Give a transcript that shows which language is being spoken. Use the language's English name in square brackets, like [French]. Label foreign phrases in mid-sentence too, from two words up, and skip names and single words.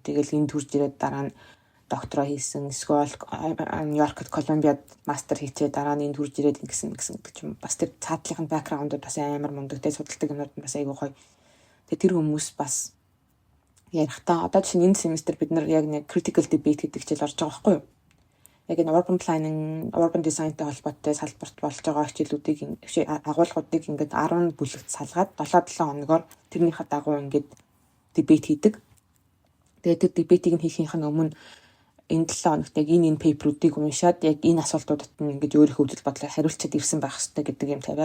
[Mongolian] Тэгэл энд төрж ирээд дараа нь доктороо хийсэн. Эсвэл Нью-Йоркт Колумбиад мастер хийчээ дараа нь энд төрж ирээд ингэсэн гэдэг ч юм. Бас тэр цаатлын бэкграундууд бас амар мундаг. Тэгээд судалдаг юмнууд нь бас айгүй гоё. Тэгээд тэр хүмүүс бас ярихдаа одоо жишээ нь энэ семестр бид нар яг нэг [English] critical debate [Mongolian] гэдэг хичээл орж байгаа байхгүй юу? Яг энэ [English] urban planning, urban design- [Mongolian] тай холбоотой салбарт болж байгаа хичээлүүдийг агуулгуудыг ингээд 10 бүлэгт салгаад 7-7 хоногоор тэрнийхээ дагуу ингээд debate хийдэг. Тэгээд тэр debate-ийг хийхийнх нь өмнө энэ 7 хоногт яг энэ paper-уудыг уншаад яг энэ асуултуудад нь ингээд өөрийнхөө үзэл бодлоо хариулчиад ирсэн байх хэрэгтэй гэдэг юм тавиал.